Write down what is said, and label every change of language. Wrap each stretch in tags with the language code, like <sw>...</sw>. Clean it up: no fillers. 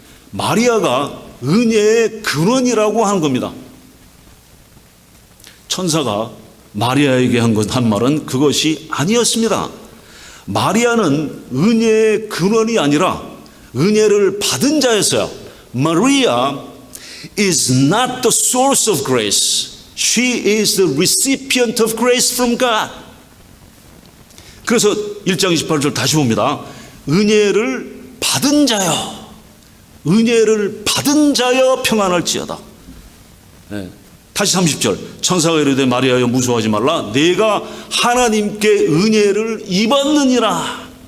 <ko>마리아가 은혜의 근원이라고 하는 겁니다. 천사가 마리아에게 한 말은 그것이 아니었습니다. 마리아는 은혜의 근원이 아니라 은혜를 받은 자였어요.</ko> <en>Maria is not the source of grace. She is the recipient of grace from God.</en> <ko>그래서 1장 28절 다시 봅니다. 은혜를 받은 자여, 은혜를 받은 자여 평안할지어다. 네. 다시 30절 천사가 이르되 마리아여 무서워하지 말라 내가 하나님께 은혜를 입었느니라.</ko>